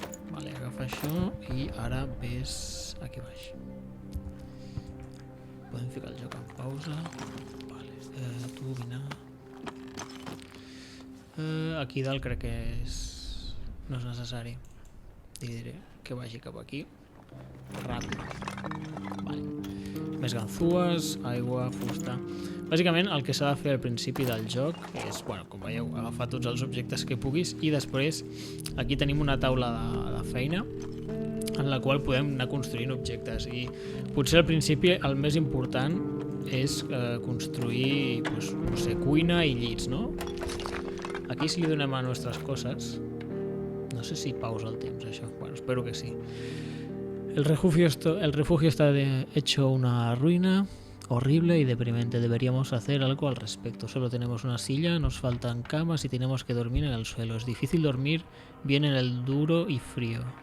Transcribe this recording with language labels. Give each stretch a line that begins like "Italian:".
Catalan: Vale, agafa això i ara ves aquí baix. Podem ficar el joc en pausa. Vale, tu vine. Aquí dalt crec que no és necessari. Li diré que vagi cap aquí. Ràpid. Vale. Més ganzúes, aigua, fusta... Bàsicament el que s'ha de fer al principi del joc és, bueno, com veieu, agafar tots els objectes que puguis i després aquí tenim una taula de feina en la qual podem anar construint objectes i potser al principi el més important és construir, pues, no sé, cuina i llits, no? Aquí si li donem a nostres coses... No sé si pausa el temps, això. Bueno, espero que sí.
Spanish: El refugio está hecho una ruina horrible y deprimente. Deberíamos hacer algo al respecto. Solo tenemos una silla, nos faltan camas y tenemos que dormir en el suelo. Es difícil dormir bien en el duro y frío.